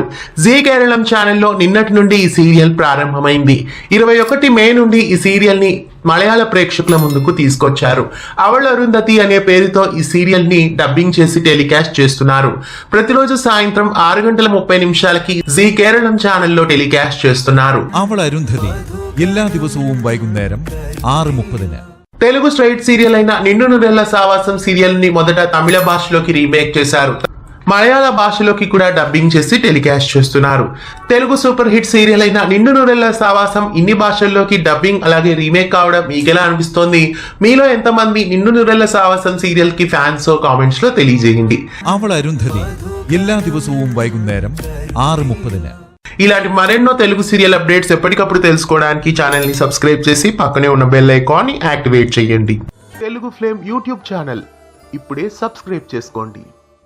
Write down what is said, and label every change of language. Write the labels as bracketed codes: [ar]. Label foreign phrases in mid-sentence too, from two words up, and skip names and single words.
[te] జీ కేరళం ఛానల్లో నిన్నటి నుండి ఈ సీరియల్ ప్రారంభమైంది. 21 మే నుండి ఈ సీరియల్ ని మలయాళ ప్రేక్షకుల ముందుకు తీసుకొచ్చారు. అవళ అరుంధతి అనే పేరుతో ఈ సీరియల్ ని డబ్బింగ్ చేసి టెలికాస్ట్ చేస్తున్నారు. ప్రతిరోజు సాయంత్రం 6:30 జీ కేరళం ఛానల్లో టెలికాస్ట్ చేస్తున్నారు. [ml] അവൾ അരുന്ധതി എല്ലാ ദിവസവും വൈകുന്നേരം 6:30. [te] తెలుగు స్ట్రైట్ సీరియల్ అయిన నిండు నూరేళ్ల సావాసం సీరియల్ ని మొదట తమిళ భాషలోకి రీమేక్ చేశారు. మలయాళ భాషలోకి కూడా డబ్బింగ్ చేసి టెలికాస్ట్ చేస్తున్నారు. తెలుగు సూపర్ హిట్ సీరియల్ అయిన నిండు నూరేళ్ల సావాసం ఇన్ని భాషల్లోకి డబ్బింగ్ అలాగే రీమేక్ కావడం మీకెలా అనిపిస్తోంది? మీలో ఎంతమంది నిండు నూరేళ్ల సావాసం సీరియల్ కి ఫ్యాన్స్ కామెంట్స్ లో తెలియజేయండి. [ml] അവൾ അരുന്ധതി എല്ലാ ദിവസവും വൈകുന്നേരം 6:30. [te] ఇలాంటి మరెన్నో తెలుగు సీరియల్ అప్డేట్స్ ఎప్పటికప్పుడు తెలుసుకోవడానికి ఛానల్ ని సబ్స్క్రైబ్ చేసి పక్కనే ఉన్న బెల్ ఐకాన్ ని యాక్టివేట్ చేయండి. తెలుగు ఫ్లేమ్ యూట్యూబ్ ఛానల్ ఇప్పుడే సబ్స్క్రైబ్ చేసుకోండి.